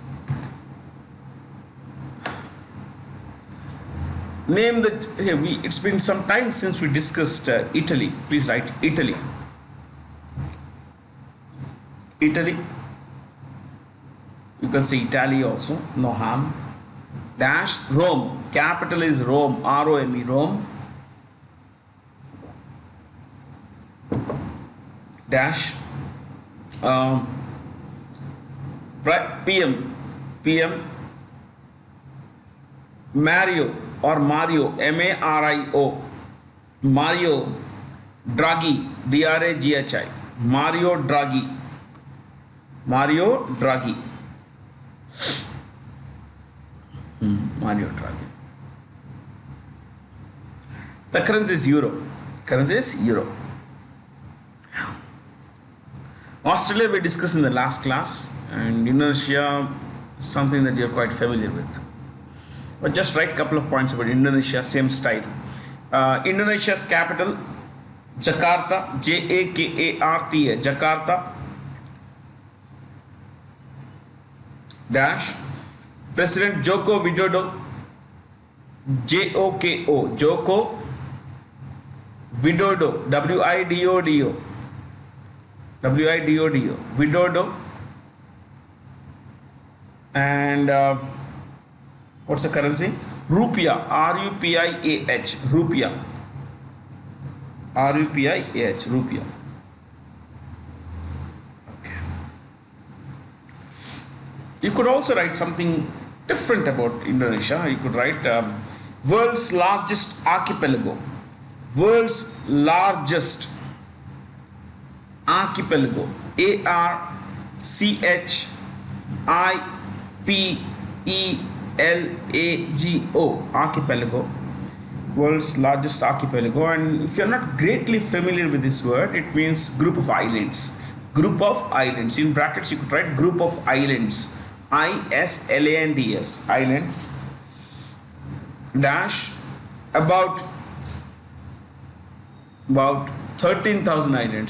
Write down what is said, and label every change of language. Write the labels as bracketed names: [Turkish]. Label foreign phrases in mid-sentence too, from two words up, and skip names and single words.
[English] Name the. It's been some time since we discussed Italy. Please write Italy. Italy. You can say Italy also. No harm. Dash Rome. Capital is Rome. R-O-M-E. Rome. Dash PM Mario or Mario, M-A-R-I-O, Mario Draghi, D-R-A-G-H-I, Mario Draghi, Mario Draghi. Mario Draghi. The currency is euro. Currency is euro. Australia we discussed in the last class, and Indonesia is something that you're quite familiar with. But just write a couple of points about Indonesia, same style. Indonesia's capital, Jakarta, J-A-K-A-R-T-A, Jakarta. Dash. President Joko Widodo, J-O-K-O, Joko Widodo, W-I-D-O-D-O. W-I-D-O-D-O, Widodo. And what's the currency? Rupiah, R-U-P-I-A-H, Rupiah. R-U-P-I-A-H, Rupiah. Okay. You could also write something different about Indonesia. You could write world's largest archipelago. World's largest archipelago, A-R-C-H-I-P-E-L-A-G-O, archipelago, world's largest archipelago. And if you're not greatly familiar with this word, it means group of islands. Group of islands. In brackets, you could write group of islands, I-S-L-A-N-D-S, islands. Dash, about 13,000 islands.